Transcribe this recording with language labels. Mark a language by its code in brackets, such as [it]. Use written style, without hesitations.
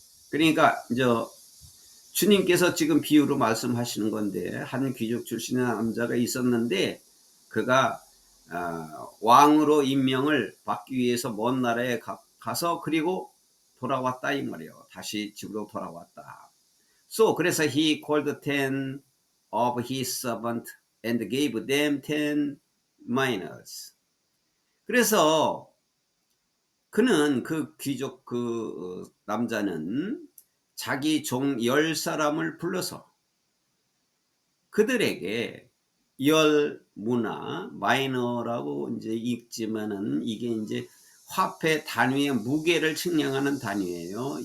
[ko] 그러니까 이제 주님께서 지금 비유로 말씀하시는 건데 한 귀족 출신의 남자가 있었는데 그가 왕으로 임명을 받기 위해서 먼 나라에 가서 그리고 돌아왔다 이 말이에요. 다시 집으로 돌아왔다. [en] So [ko] 그래서 [en] he called 10 of his servants and gave them 10 minas. [ko] 그래서 그는 그 귀족 그 남자는 자기 종 10사람을 불러서 그들에게 10문화, 마이너라고 이제 읽지만은 이게 이제 화폐 단위의 무게를 측량하는 단위예요.